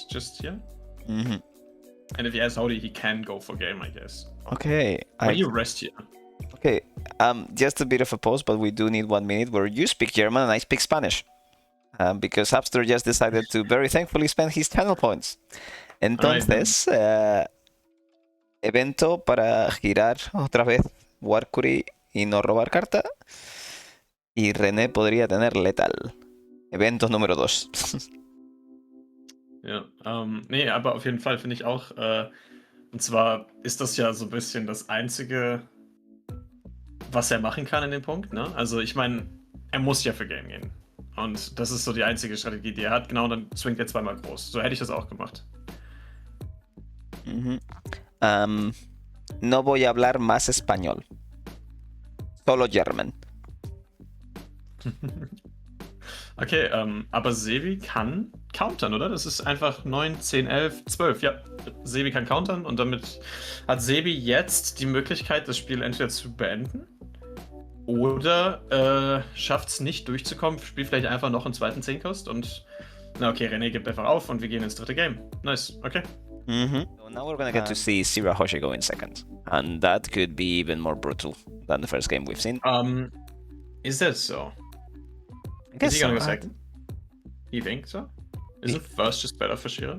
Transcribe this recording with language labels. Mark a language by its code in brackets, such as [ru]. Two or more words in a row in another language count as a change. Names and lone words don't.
[en] Just, yeah. And if he has Hody, he can go for game, I guess. Okay. Why you rest here? Okay. Just a bit of a pause, but we do need 1 minute where you speak German and I speak Spanish. Because Hapster just decided to very thankfully spend his channel points. [es] Entonces, evento para girar otra vez Warcury y no robar carta. Y René podría tener letal. Evento número 2. [de] Ja, nee, aber auf jeden Fall finde ich auch, und zwar ist das ja so ein bisschen das Einzige, was er machen kann in dem Punkt, ne? Also ich meine, er muss ja für Game gehen. Und das ist so die einzige Strategie, die er hat. Genau, dann swingt er zweimal groß. So hätte ich das auch gemacht. [es] No voy a hablar más español. Solo German. [de] Okay, aber Sebi kann countern, oder? Das ist einfach 9, 10, 11, 12. Ja, Sebi kann countern und damit hat Sebi jetzt die Möglichkeit, das Spiel entweder zu beenden oder schafft es nicht durchzukommen, spielt vielleicht einfach noch einen zweiten 10-Kost und na okay, René gibt einfach auf und wir gehen ins dritte Game. [en] Nice, okay. So now we're gonna get to see Shirahoshi go in second. And that could be even more brutal than the first game we've seen. Is that so? I guess Is he gonna so, go right? second? You think so? Isn't first just better for Shira?